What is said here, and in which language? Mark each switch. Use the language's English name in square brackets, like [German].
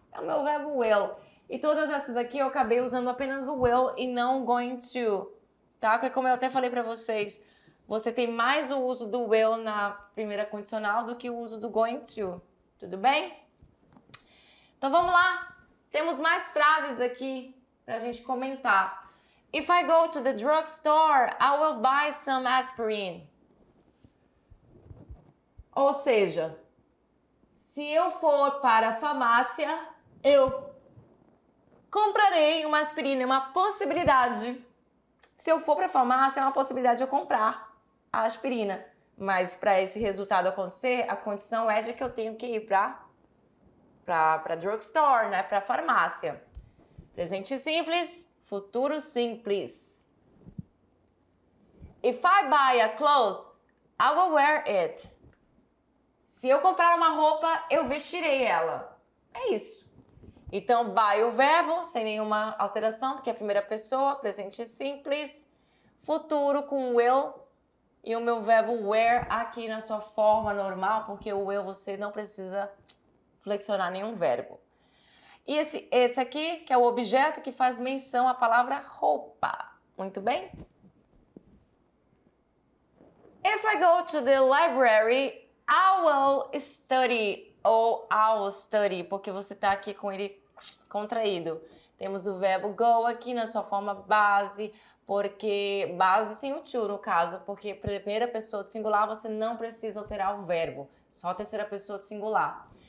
[Portuguese] É o meu verbo will. E todas essas aqui eu acabei usando apenas o will e não going to, tá? Porque como eu até falei para vocês, você tem mais o uso do will na primeira condicional do que o uso do going to. Tudo bem? Então vamos lá. Temos mais frases aqui pra gente comentar. [English] If I go to the drugstore, I will buy some aspirin. [Portuguese] Ou seja, se eu for para a farmácia, eu comprarei uma aspirina. É uma possibilidade. Se eu for para a farmácia, é uma possibilidade de eu comprar a aspirina. Mas para esse resultado acontecer, a condição é de que eu tenho que ir para drugstore, né? Para farmácia. Presente simples, futuro simples. [English] If I buy a clothes, I will wear it. [Portuguese] Se eu comprar uma roupa, eu vestirei ela. É isso. Então, buy o verbo, sem nenhuma alteração, porque é a primeira pessoa, presente simples. Futuro com will. E o meu verbo wear aqui na sua forma normal, porque o will você não precisa flexionar nenhum verbo. E esse it aqui, que é o objeto que faz menção à palavra roupa. Muito bem? [English] If I go to the library, I will study. [Portuguese] Ou [English] I will study, [Portuguese] porque você está aqui com ele contraído. Temos o verbo go aqui na sua forma base, porque base sem o to no caso, porque primeira pessoa de singular você não precisa alterar o verbo, só a terceira pessoa de singular.